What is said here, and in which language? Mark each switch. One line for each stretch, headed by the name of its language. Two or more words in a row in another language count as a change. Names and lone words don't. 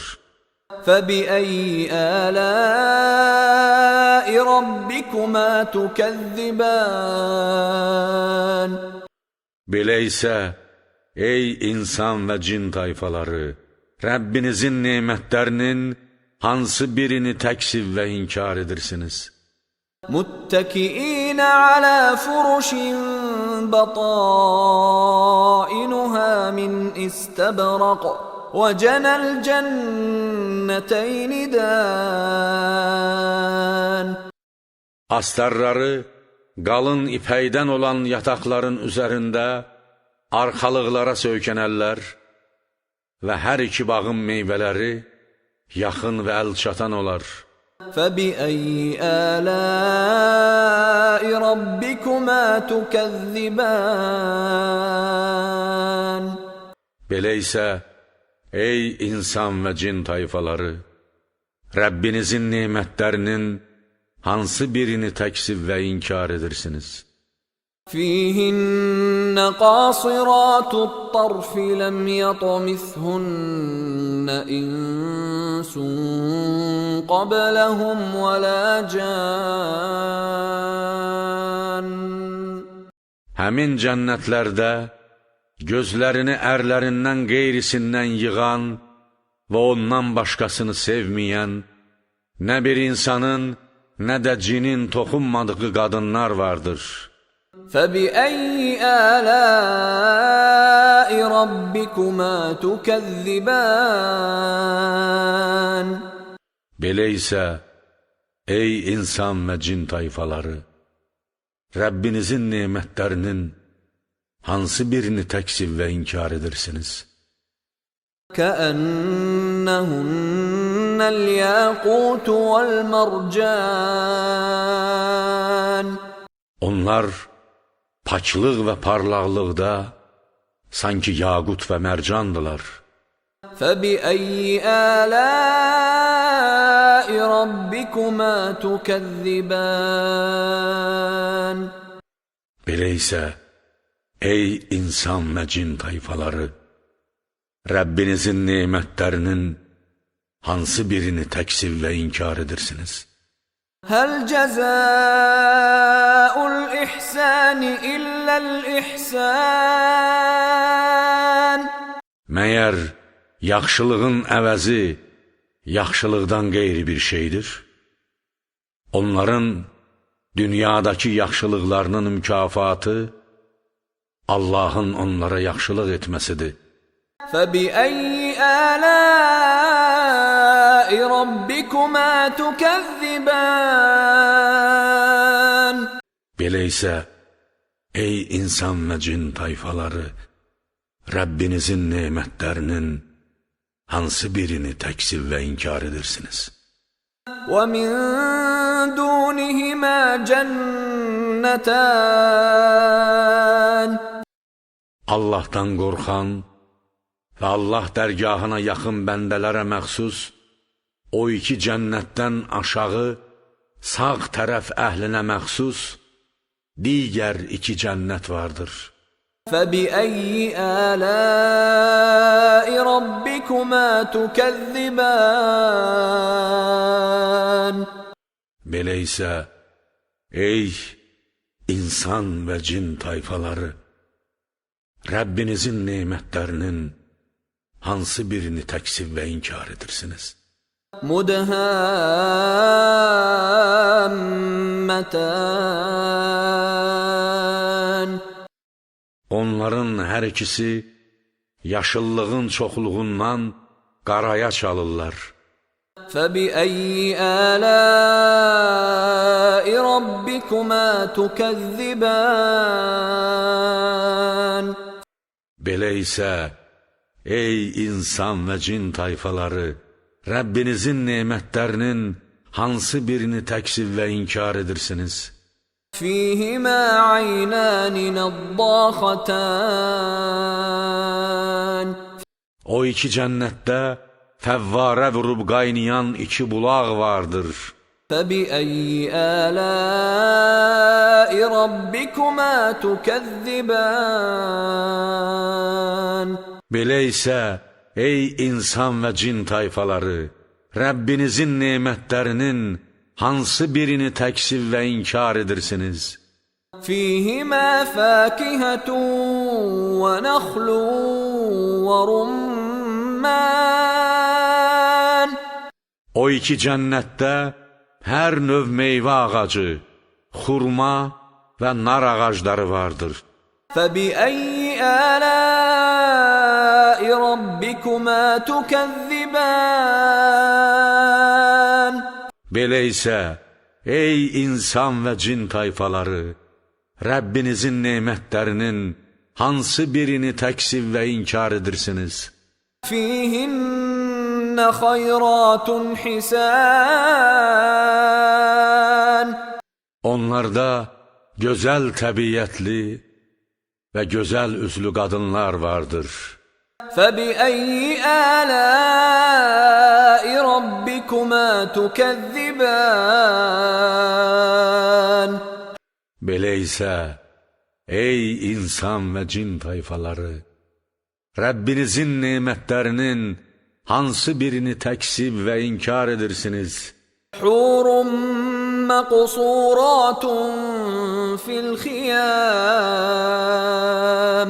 Arabic: فَبِأَيِّ آلَاءِ رَبِّكُمَا تُكَذِّبَانِ
Azerbaijani: Belə isə, ey insan və cin tayfaları, Rəbbinizin nemətlərinin hansı birini təksib və inkar edirsiniz?
Arabic: مُتَّكِئِينَ عَلَى فُرُشٍ بَطَائِنُهَا مِنْ إِسْتَبْرَقٍ وَجَنَى الْجَنَّتَيْنِ دَانٍ
Azerbaijani: Astarları qalın ipəkdən olan yataqların üzərində arxalıqlara söykənərlər və hər iki bağın meyvələri yaxın və əlçatan olar.
Arabic: فَبِأَيِّ آلَاءِ رَبِّكُمَا تُكَذِّبَانِ
Azerbaijani: Belə isə, ey insan və cin tayfaları, Rəbbinizin nemətlərinin hansı birini təksib və inkar edirsiniz?
Arabic: فِيهِنَّ قَاصِرَاتُ الطَّرْفِ لَمْ يَطْمِثْهُنَّ إِنسٌ قَبْلَهُمْ وَلَا جَانٌّ
Azerbaijani: Həmin cənnətlərdə gözlərini ərlərindən qeyrisindən yığan və ondan başqasını sevməyən, nə bir insanın, nə də cinin toxunmadığı qadınlar vardır.
Arabic: فَبِأَيِّ آلَاءِ رَبِّكُمَا تُكَذِّبَانِ
Azerbaijani: Belə isə, ey insan və cin tayfaları, Rəbbinizin nemətlərinin hansı birini təksib və inkar edirsiniz?
Arabic: كَأَنَّهُنَّ الْيَاقُوتُ وَالْمَرْجَانُ
Azerbaijani: Onlar paklıq və parlaqlıqda sanki yaqut və mərcandılar.
Arabic: فَبِأَيِّ آلَاءِ رَبِّكُمَا تُكَذِّبَانِ
Azerbaijani: Belə isə, ey insan və cin tayfaları, Rəbbinizin nemətlərinin hansı birini təksib və inkar edirsiniz?
Arabic: هَلْ جَزَاءُ الْإِحْسَانِ إِلَّا الْإِحْسَانُ
Azerbaijani: Məyər yaxşılığın əvəzi yaxşılıqdan qeyri bir şeydir? Onların dünyadakı yaxşılıqlarının mükafatı Allahın onlara yaxşılıq etməsidir.
Arabic: فَبِأَيِّ آلَاءِ رَبِّكُمَا تُكَذِّبَانِ
Azerbaijani: Belə isə, ey insan və cin tayfaları, Rəbbinizin nemətlərinin hansı birini təksib və inkar edirsiniz?
Arabic: وَمِن دُونِهِمَا جَنَّتَانِ
Azerbaijani: Allahdan qorxan və Allah dərgahına yaxın bəndələrə məxsus o iki cənnətdən aşağı sağ tərəf əhlinə məxsus digər iki cənnət vardır.
Arabic: فَبِأَيِّ آلَاءِ رَبِّكُمَا تُكَذِّبَانِ
Azerbaijani: Belə isə, ey insan və cin tayfaları, Rəbbinizin nemətlərinin hansı birini təksib və inkar edirsiniz?
Arabic: مُدْهَامَّتَانِ
Azerbaijani: Onların hər ikisi yaşıllığın çoxluğundan qaraya çalırlar.
Arabic: فَبِأَيِّ آلَاءِ رَبِّكُمَا تُكَذِّبَانِ
Azerbaijani: Belə isə, ey insan və cin tayfaları, Rəbbinizin nemətlərinin hansı birini təksib və inkar edirsiniz?
Arabic: فِيهِمَا عَيْنَانِ نَضَّاخَتَانِ
Azerbaijani: O iki cənnətdə fəvvarə vurub qaynayan iki bulaq vardır.
Arabic: فَبِأَيِّ آلَاءِ رَبِّكُمَا تُكَذِّبَانِ
Azerbaijani: Belə isə, ey insan və cin tayfaları, Rəbbinizin nemətlərinin hansı birini təksib və inkar edirsiniz?
Arabic: فِيهِمَا فَاكِهَةٌ وَنَخْلٌ وَرُمَّانٌ
Azerbaijani: O iki cənnətdə hər növ meyvə ağacı, xurma və nar ağacları vardır.
Arabic: فَبِأَيِّ آلَاءِ رَبِّكُمَا تُكَذِّبَانِ
Azerbaijani: Belə isə, Ey insan və cin tayfaları, Rəbbinizin nemətlərinin hansı birini təksib və inkar edirsiniz?
Arabic: فيهن خيرات حسان
Azerbaijani: Onlarda gözəl təbiətli və gözəl üzlü qadınlar vardır.
Arabic: فبأي آلاء ربكما تكذبان
Azerbaijani: Belə isə, ey insan və cin tayfaları, Rəbbinizin nemətlərinin hansı birini təksib və inkar edirsiniz?
Arabic: حور مقصورات في الخيام